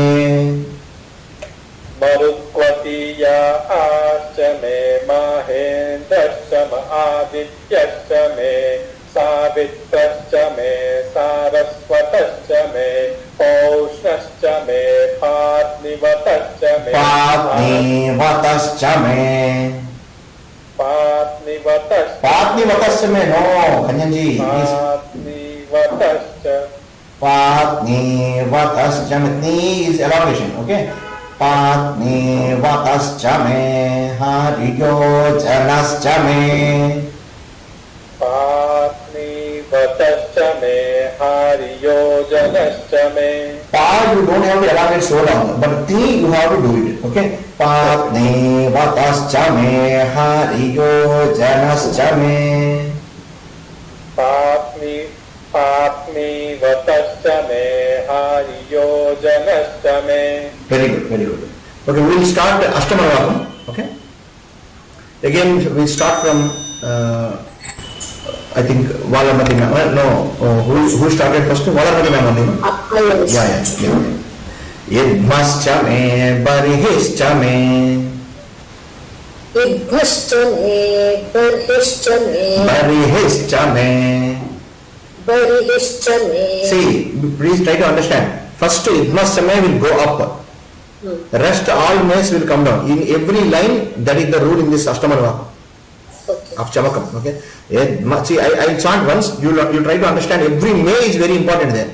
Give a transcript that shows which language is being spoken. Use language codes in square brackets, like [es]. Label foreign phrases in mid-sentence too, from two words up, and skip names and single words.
[sa] मरुत्वतीयाश्च मे महेन्द्रश्च म आदित्यश्च मे सावित्रश्च मे सारस्वतश्च मे पौष्णश्च मे पात्नीवतश्च मे. पात्नीवतश्च मे. पात्नीवतश्च मे no Kanyanji. पात्नीवतश्च मे. [en] Ni is elongation, okay? [sa] पात्नीवतश्च मे हरियोजनश्च मे. पात्नीवतश्च मे हरियोजनश्च मे. [en] Pa you don't have to elongate so long, but Ti you have to do it, okay? [sa] पात्नीवतश्च मे हरियोजनश्च मे. परियोजनश्च मे. [en] Very good, very good. Okay, we will start Ashtamanavakam. Okay. Again, we will start from I think Valamati ma'am. No, who started first? Valamati ma'am only. No? Yeah. [sa] इध्मश्च मे बर्हिश्च मे. इध्मश्च मे, बर्हिश्च मे, बर्हिश्च मे. बर्हिश्च मे. [en] See, please try to understand. First [sa] इध्मश्च मे [en] will go up. The rest all mays will come down. In every line, that is the rule in this Ashtamanavakam. Okay. Of Chamakam, okay? See, I chant once, you try to understand every may is very important there.